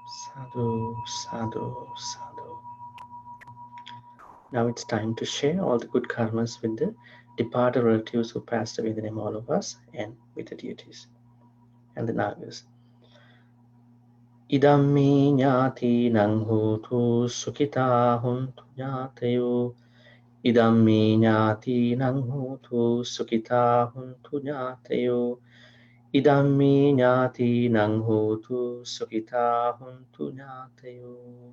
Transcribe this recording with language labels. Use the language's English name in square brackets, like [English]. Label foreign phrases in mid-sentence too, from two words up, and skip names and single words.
[Pali] sadhu, sadhu, sadhu. [English] Now it's time to share all the good karmas with the departed relatives who passed away in the name of all of us and with the deities and the nagas. [Pali] Idammi ñāti nang hotu sukhita huntu ñātayo. Idammi ñāti nang hotu sukhita huntu ñātayo. Idammi ñāti nang hotu sukhita huntu ñātayo.